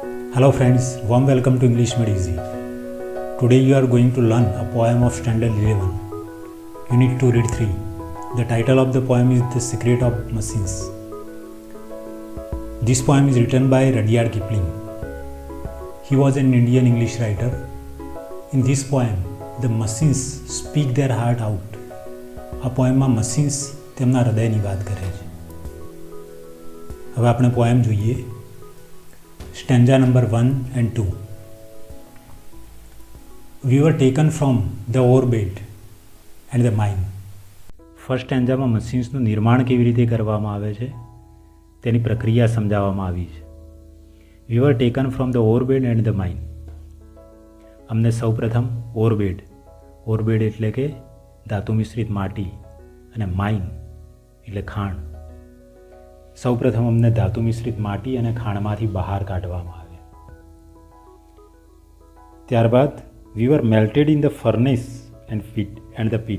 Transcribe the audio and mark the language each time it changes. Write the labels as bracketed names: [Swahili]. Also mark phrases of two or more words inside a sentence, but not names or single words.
[English] Hello friends, warm welcome to English Made Easy. Today you are going to learn a poem of Standard 11, Unit 2 Read 3. The title of the poem is The Secret of Machines. This poem is written by Rudyard Kipling. He was an Indian English writer. In this poem, the machines speak their heart out. [Gujarati] આ પોએમમાં મશીન્સ તેમના હૃદયની વાત કરે છે. હવે આપણે પોએમ જોઈએ. [English] Stanza number 1 and 2. We were taken from the orbit and the mine. first stanzaમાં [Gujarati] મશીન્સનું નિર્માણ કેવી રીતે કરવામાં આવે છે તેની પ્રક્રિયા સમજાવવામાં આવી છે. [English] We were taken from the orbit and the mine. [Gujarati] અમને સૌપ્રથમ ઓરબેડ એટલે કે ધાતુ મિશ્રિત માટી અને માઇન એટલે ખાણ. સૌપ્રથમ અમને ધાતુ મિશ્રિત માટી અને ખાણમાંથી બહાર કાઢવામાં આવ્યા. [English] ત્યારબાદ we were melted in the furnace and the pit.